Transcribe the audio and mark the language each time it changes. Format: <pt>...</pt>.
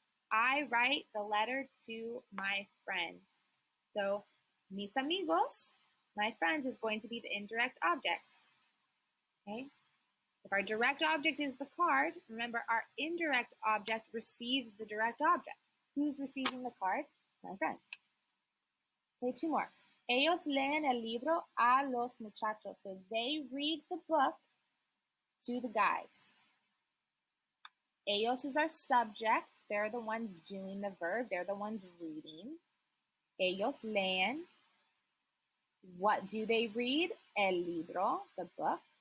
<en>I write the letter to my friends. So,</en> <es>mis amigos,</es> <en>my friends, is going to be the indirect object. Okay. If our direct object is the card, remember our indirect object receives the direct object. Who's receiving the card? My friends. Okay, two more.</en> <es>Ellos leen el libro a los muchachos.</es> <en>So they read the book to the guys. Ellos is our subject. They're the ones doing the verb. They're the ones reading.</en> <es>Ellos leen.</es> <en>What do they read?</en> <es>El libro,</es> <en>the book.</en>